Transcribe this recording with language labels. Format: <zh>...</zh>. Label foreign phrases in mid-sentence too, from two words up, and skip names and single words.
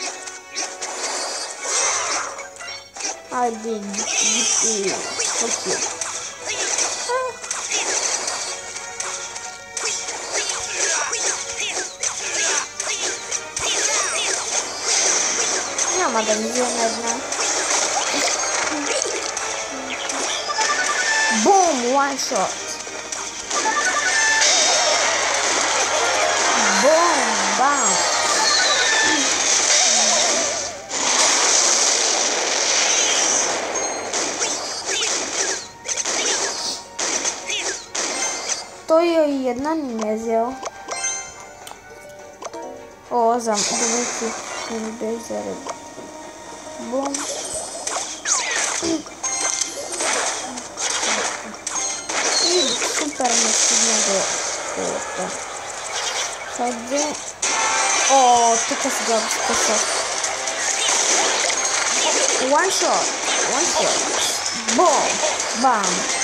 <bg>Айде, гипи, окей. Няма да ми вземе една.</bg> <en>Boom! One shot. Boom! Bam!</en> <bg>Той и една не е взел. О, добре, че не бе заред. Бум! Супер не стигна до колата. Къде? О, тук сега го скъсах.</bg> <en>One shot.</en> <bg>Бом! Бам!</bg>